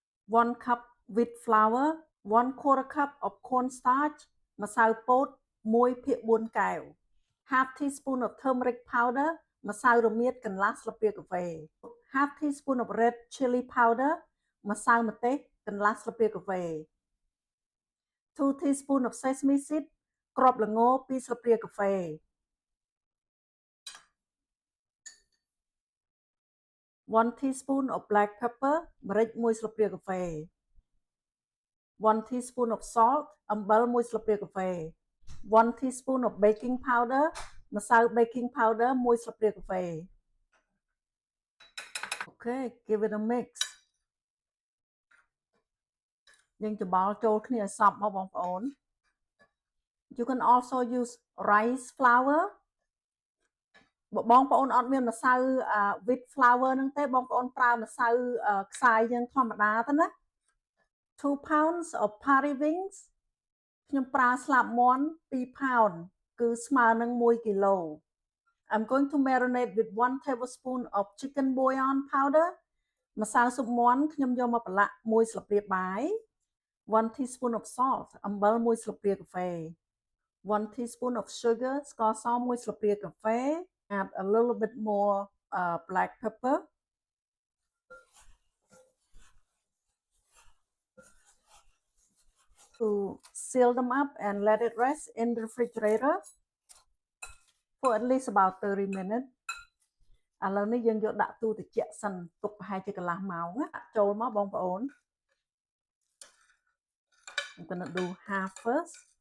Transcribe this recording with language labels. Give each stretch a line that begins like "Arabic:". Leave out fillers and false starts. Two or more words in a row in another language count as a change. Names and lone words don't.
English: 1 cup wheat flour 1/4 cup of cornstarch
Khmer: ម្សៅពោត1/4 កែវ
English: half teaspoon of turmeric powder
Khmer: ម្សៅរមៀតកន្លះស្លាបព្រាកាហ្វេ
English: half teaspoon of red chili powder
Khmer: ម្សៅម្ទេសកន្លះស្លាបព្រាកាហ្វេ
English: 2 teaspoon of sesame seed
Khmer: គ្រាប់ល្ង2ស្លាបព្រាកាហ្វេ
English: 1 teaspoon of black pepper
Khmer: ម្រេច1ស្លាបព្រាកាហ្វេ
English: 1 teaspoon of salt
Khmer: អំបិល1ស្លាបព្រាកាហ្វេ
English: 1 teaspoon of baking powder ម្សៅ baking powder
Khmer: 1ស្លាបព្រាកាហ្វេ
English: Okay give it a mix
Khmer: យើងច្របល់ចូលគ្នាឲ្យសព្វមកបងប្អូន
English: You can also use rice flour
Khmer: បើបងប្អូន អត់មានម្សៅ
English: wheat flour
Khmer: ហ្នឹងទេបងប្អូនប្រើម្សៅខ្សាយយើងធម្មតាទៅណា 2 pounds
English: of party wings
Khmer: ខ្ញុំប្រើស្លាបមាន់2 pound គឺស្មើនឹង1គីឡូ
English: I'm going to marinate with 1 tablespoon of chicken bouillon powder
Khmer: ម្សៅស៊ុបមាន់ខ្ញុំយកមកប្រឡាក់1ស្លាបព្រាបាយ
English: 1 teaspoon of salt
Khmer: អំបិល1ស្លាបព្រាកាហ្វេ
English: 1 teaspoon of sugar
Khmer: ស្ករស1ស្លាបព្រាកាហ្វេ
English: add a little bit more black pepper to seal them up and let it rest in the refrigerator for at least about 30 minutes
Khmer: ឥឡូវនេះយើងយកដាក់ទូត្រជាក់សិនទុកប្រហែលជាកន្លះម៉ោងដាក់ចូលមកបងប្អូន
English: I'm gonna do half first